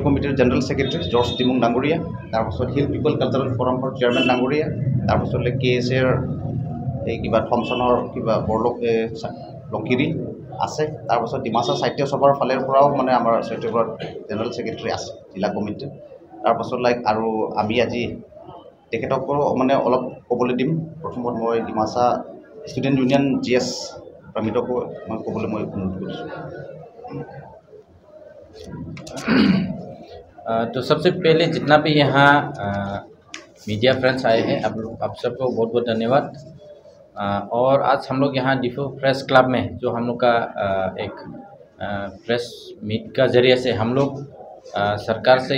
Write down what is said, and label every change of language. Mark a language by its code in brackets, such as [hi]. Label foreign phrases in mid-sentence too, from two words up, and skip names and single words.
[as] কমিটিৰ [en] general secretary [as] জৰ্জ ডিমুং ডাঙৰীয়া তাৰপাছত হিল পিপল কালচাৰেল ফৰামৰ চেয়াৰমেন ডাঙৰীয়া তাৰপাছত লাইক KSAৰ এই কিবা থমছনৰ কিবা লংকিৰি আছে তাৰপাছত ডিমাছা সাহিত্য সভাৰ ফালৰ পৰাও মানে আমাৰ [en] general secretary [as] আছে জিলা কমিটিৰ তাৰপাছত লাইক আৰু আমি আজি তেখেতকো মানে অলপ ক'বলৈ দিম প্ৰথমত মই ডিমাছা ষ্টুডেণ্ট ইউনিয়ন GS প্ৰমিতকো মই ক'বলৈ মই অনুৰোধ কৰিছোঁ [hi] तो सबसे पहले जितना भी यहाँ [en] media friends [hi] आए हैं आप सबको बहुत बहुत धन्यवाद और आज हम लोग यहाँ डिफो प्रेस क्लब में जो हम लोग का एक [en] press meet [hi] का ज़रिए से हम लोग सरकार से